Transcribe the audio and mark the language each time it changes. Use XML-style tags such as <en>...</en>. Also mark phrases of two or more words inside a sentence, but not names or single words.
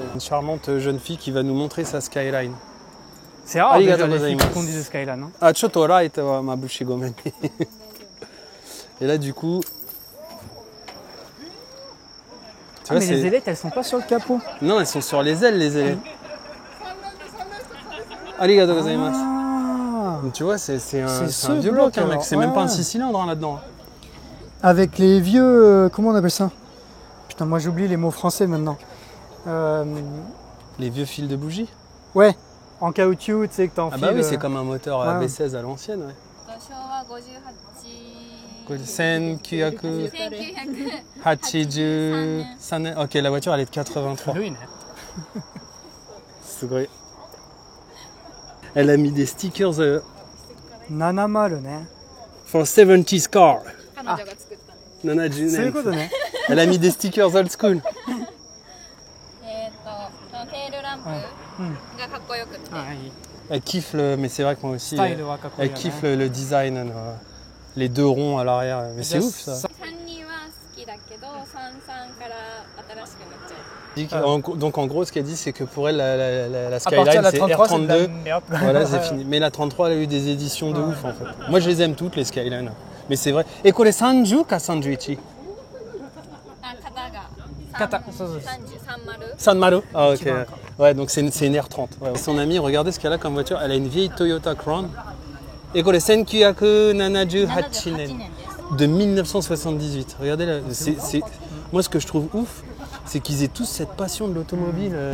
<fr>Une charmante jeune fille qui va nous montrer sa skyline. C'est rare</fr> <ja>Arigato</ja> <fr>déjà les filles qui</fr> <ja>gozaimasu.</ja> <fr>conduisent de Skyline. Hein.</fr> <ja>あ、ちょっとライトはまぶしい、ごめん.</ja> <fr>Et là, du coup. Tu vois, Mais les ailettes, elles sont pas sur le capot. Non, elles sont sur les ailes, les ailettes.</fr> <ja>ありがとうございます.</ja> <fr>Ah, Donc, tu vois, c'est C'est ce un vieux bloc, bloc, hein, mec. alors. C'est même pas un Ouais. 6 cylindres hein, là-dedans. avec les vieux. Comment on appelle ça? Putain, moi j'oublie les mots français maintenant. Les vieux fils de bougie. Ouais, en caoutchouc, tu sais que t'enfiles. Ah bah oui, c'est comme un moteur ouais. V16 à l'ancienne, ouais. 1958 1983 Ok, la voiture elle est de 83. Ruine. C'est vrai. Elle a mis des stickers</fr> <ja>ななまる、ね?</ja> <en>for 70s car.</en> <ja>彼女が作ったの Nanaju そういうこ</ja> <en>next.</en> <ja>とね。</ja> <fr>Elle a mis des stickers old school.</fr> <ja>テールランプがかっこよくって。あ、いい。</ja> <fr>Elle kiffe le, mais c'est vrai que moi aussi,</fr> <ja>スタイルはかっこいい</ja> <fr>elle</fr> <ja>よね。</ja> <fr>kiffe le design, les deux ronds à l'arrière. Mais c'est ouf ça.</fr> <ja>3 人は好きだけど、33から新しくなっちゃう。</ja> <fr>Donc en gros, ce qu'elle dit, c'est que pour elle, la À partir de Skyline, la c'est 33, c'est de la R32. merde. Voilà, c'est fini. Mais la 33, elle a eu des éditions de ouf en fait. Moi, je les aime toutes, les Skyline. Mais c'est vrai. Et quoi, les</fr> <ja>さんじゅうかさんじゅういち? あ、型が型そうそう。 30</ja> <fr>Sanmaru. Ah, ok. Équivalent, Ouais, donc c'est une R30. Ouais. Son amie, regardez ce qu'elle a comme voiture. Elle a une vieille Toyota Crown. Et quoi, les 1978 de 1978. Regardez là. Moi, ce que je trouve ouf, c'est qu'ils aient tous cette passion de l'automobile.</fr>